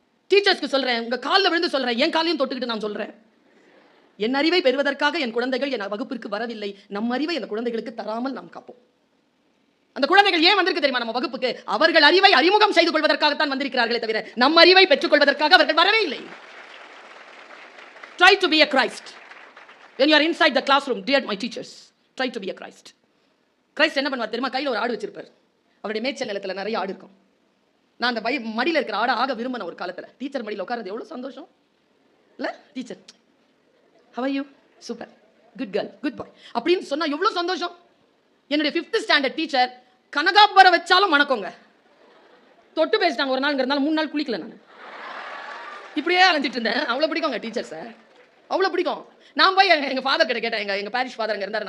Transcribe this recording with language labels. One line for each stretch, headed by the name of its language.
Tamil: டீச்சர்ஸ்க்கு சொல்றேன், உங்க காலில் விழுந்து சொல்றேன், என் காலையும் தொட்டுக்கிட்டு நான் சொல்றேன். என் அறிவை பெறுவதற்காக என் குழந்தைகள் என் வகுப்பிற்கு வரவில்லை. நம் அறிவை அந்த குழந்தைகளுக்கு தராமல் நாம் காப்போம். அந்த குழந்தைகள் ஏன் வந்திருக்கு தெரியுமா நம்ம வகுப்புக்கு? அவர்கள் அறிவை அறிமுகம் செய்து கொள்வதற்காகத்தான் வந்திருக்கிறார்களே தவிர நம் அறிவை பெற்றுக் கொள்வதற்காக அவர்கள் வரவே இல்லை.
English: Try to be a Christ. When you are inside the classroom, dear my teachers, try to be a Christ.
Tamil: Christ என்ன பண்ணுவார் தெரியுமா? கையில் ஒரு ஆடு வச்சிருப்பார். அவருடைய மேய்ச்சல் நிலத்தில் நிறைய ஆடு இருக்கும். நான் அந்த மடியில் இருக்கிற ஆடை ஆக விரும்பின ஒரு காலத்தில். டீச்சர் மடியில் உட்கார்றது எவ்வளோ சந்தோஷம் இல்லை?
English: Teacher, how are you?
Tamil: Super, good girl, good பாய் அப்படின்னு சொன்னா எவ்வளோ சந்தோஷம். என்னுடைய 5th ஸ்டாண்டர்ட் டீச்சர் கனகாம்பரம் வச்சாலும் மணக்கோங்க. தொட்டு பேசிட்டாங்க ஒரு நாள்ங்கிறதுனால 3 நாள் குளிக்கல. நான் இப்படியே அலைஞ்சிட்டு இருந்தேன். அவ்வளோ பிடிக்குங்க டீச்சர்ஸை, அவ்வளோ பிடிக்கும். நான் போய் எங்கள் ஃபாதர் கிட்ட கேட்டேன். எங்கள் பேரிஷ் ஃபாதர் அங்கே இருந்தார்.